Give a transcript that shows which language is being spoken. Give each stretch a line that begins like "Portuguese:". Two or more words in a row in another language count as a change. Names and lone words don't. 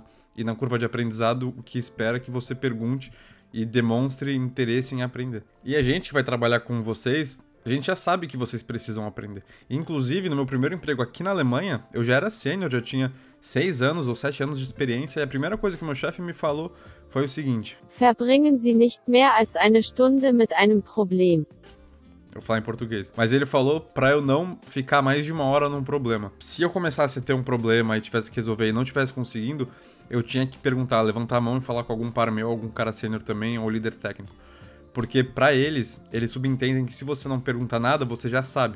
Portuguese: E na curva de aprendizado, o que espera é que você pergunte e demonstre interesse em aprender. E a gente que vai trabalhar com vocês, a gente já sabe que vocês precisam aprender. Inclusive, no meu primeiro emprego aqui na Alemanha, eu já era sênior, já tinha 6 anos ou 7 anos de experiência, e a primeira coisa que meu chefe me falou foi o seguinte:
German: Verbringen Sie nicht mehr als eine Stunde mit einem Problem.
Portuguese: Eu vou falar em português. Mas ele falou pra eu não ficar mais de 1 hora num problema. Se eu começasse a ter um problema e tivesse que resolver e não tivesse conseguindo, eu tinha que perguntar, levantar a mão e falar com algum par meu, algum cara sênior também, ou líder técnico. Porque pra eles subentendem que se você não pergunta nada, você já sabe.